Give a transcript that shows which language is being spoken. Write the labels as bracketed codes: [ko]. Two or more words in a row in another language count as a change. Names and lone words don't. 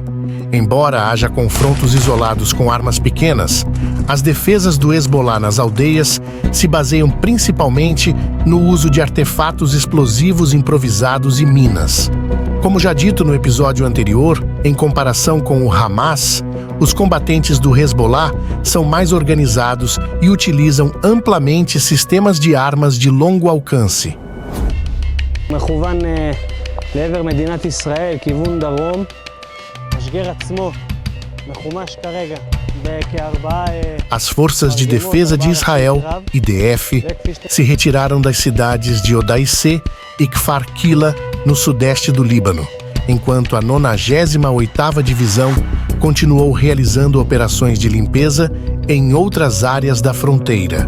[pt] Embora haja confrontos isolados com armas pequenas, as defesas do Hezbollah nas aldeias se baseiam principalmente no uso de artefatos explosivos improvisados e minas. Como já dito no episódio anterior, em comparação com o Hamas, os combatentes do Hezbollah são mais organizados e utilizam amplamente sistemas de armas de longo alcance. [he] מכוון לעבר מדינת ישראל, כיוון דרום. המשגר עצמו מחומש כרגע בכארבעה. [pt] As Forças de Defesa de Israel, IDF, se retiraram das cidades de Odaissé e Kfar Kila, no sudeste do Líbano, enquanto a 98ª Divisão continuou realizando operações de limpeza em outras áreas da fronteira.